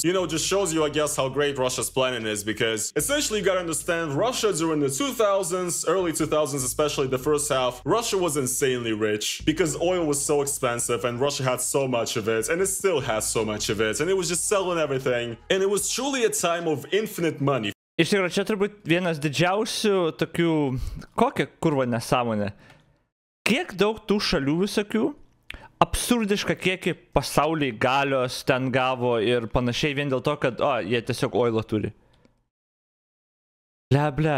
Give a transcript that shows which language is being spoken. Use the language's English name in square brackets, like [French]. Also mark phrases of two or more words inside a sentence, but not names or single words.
[English] You know, just shows you, I guess, how great Russia's planning is, because essentially you gotta understand, Russia during the 2000s, early 2000s, especially the first half, Russia was insanely rich because oil was so expensive and Russia had so much of it, and it still has so much of it, and it was just selling everything, and it was truly a time of infinite money. [Lithuanian] Iš tikrųjų, čia turbūt vienas didžiausių tokių, kokia kurva nesąmonė. Kiek daug tų šalių visokių, absurdišką kiekį pasauliai galios ten gavo ir panašiai vien dėl to, kad, jie tiesiog oilo turi. Ble.